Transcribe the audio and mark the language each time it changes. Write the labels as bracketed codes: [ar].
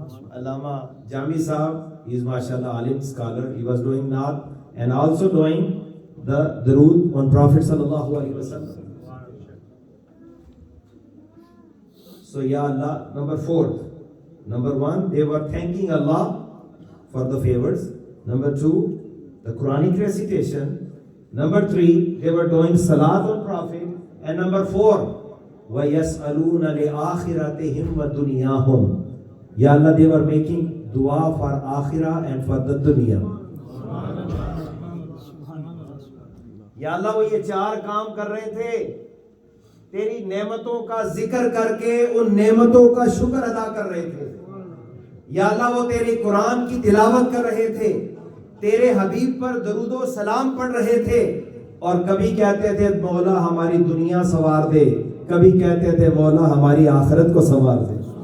[en] Allama Jami Sahab, he is mashallah alim scholar, he was doing naat and also doing the Durood on Prophet sallallahu alaihi wasallam. So Ya Allah, number 4. Number 1, they were thanking Allah for the favors. Number 2, the Quranic recitation. Number 3, they were doing salat on Prophet. And number 4, [ar] وَيَسْأَلُونَ لِآخِرَتِهِمْ وَدُنْيَاهُمْ. [en] Ya Allah, they were making dua for akhirah and for the dunya. [ur] Ya Allah, وہ یہ 4 کام کر رہے تھے تیری نعمتوں کا ذکر کر کے ان نعمتوں کا شکر ادا کر رہے تھے. یا اللہ, وہ تیری قرآن کی تلاوت کر رہے تھے, تیرے حبیب پر درود و سلام پڑھ رہے تھے, اور کبھی کہتے تھے مولا ہماری دنیا سنوار دے, کبھی کہتے تھے مولا ہماری آخرت کو سنوار دے.